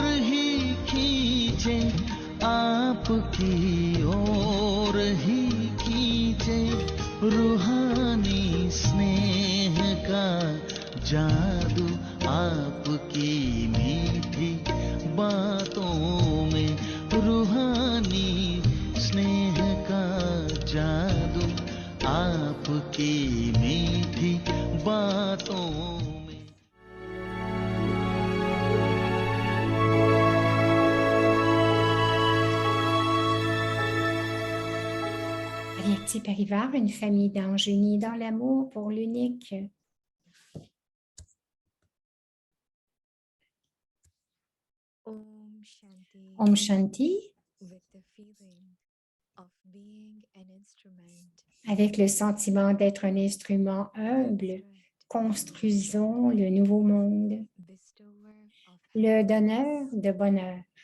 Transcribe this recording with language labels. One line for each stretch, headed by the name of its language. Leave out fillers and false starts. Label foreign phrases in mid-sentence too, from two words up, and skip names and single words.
Hindi: ही खींचे आपकी ओर ही खींचे रूहानी स्नेह का जादू आपकी मीठी बातों में रूहानी स्नेह का जादू आपकी मीठी बातों में।
French: Ariati Parivar, une famille d'anges unis dans l'amour pour l'unique.
Hindi: ओम शांति.
French: Avec le sentiment d'être un instrument humble, construisons le nouveau monde, le donneur de bonheur.